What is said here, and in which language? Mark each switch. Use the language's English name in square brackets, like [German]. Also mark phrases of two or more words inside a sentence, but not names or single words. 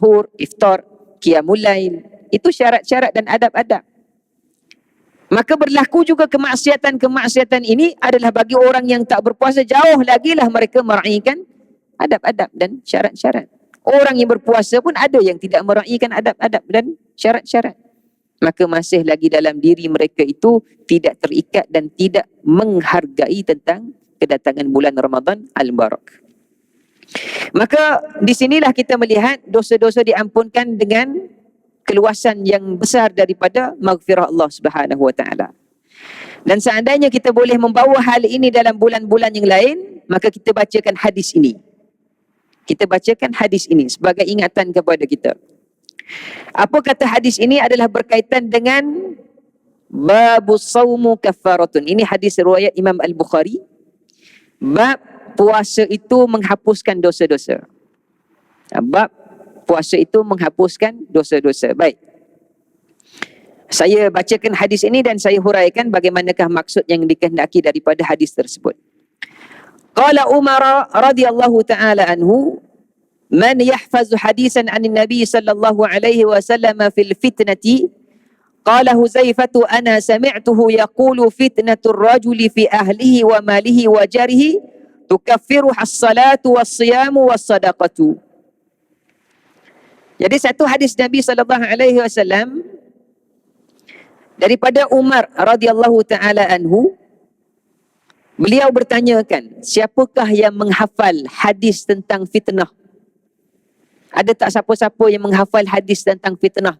[Malay] Sahur, iftar, [Arabic] قيام الليل. [Malay] Itu syarat-syarat dan adab-adab. Maka berlaku juga kemaksiatan-kemaksiatan ini adalah bagi orang yang tak berpuasa, jauh lagilah mereka meraihkan adab-adab dan syarat-syarat. Orang yang berpuasa pun ada yang tidak meraihkan adab-adab dan syarat-syarat. Maka masih lagi dalam diri mereka itu tidak terikat dan tidak menghargai tentang kedatangan bulan Ramadan al-Mubarak. Maka di sinilah kita melihat dosa-dosa diampunkan dengan keluasan yang besar daripada maghfirah Allah [Arabic] سبحانه وتعالى. [Malay] Dan seandainya kita boleh membawa hal ini dalam bulan-bulan yang lain, maka kita bacakan hadis ini. Kita bacakan hadis ini sebagai ingatan kepada kita. Apa kata hadis ini adalah berkaitan dengan [Arabic] باب الصوم كفارة. [Malay] Ini hadis riwayat Imam Al-Bukhari. Bab puasa itu menghapuskan dosa-dosa. Bab puasa itu menghapuskan dosa-dosa. Baik. Saya bacakan hadis ini dan saya huraikan bagaimanakah maksud yang dikehendaki daripada hadis tersebut. [Arabic] قال عمر رضي الله تعالى عنه من يحفظ حديثا عن النبي صلى الله عليه وسلم في الفتنة قال حذيفة أنا سمعته يقول فتنة الرجل في أهله وماله وجاره تكفرها الصلاة والصيام والصدقة. [Malay] Jadi satu hadis Nabi SAW daripada Umar [Arabic] رضي الله تعالى عنه, [Malay] beliau bertanyakan, siapakah yang menghafal hadis tentang fitnah? Ada tak siapa-siapa yang menghafal hadis tentang fitnah?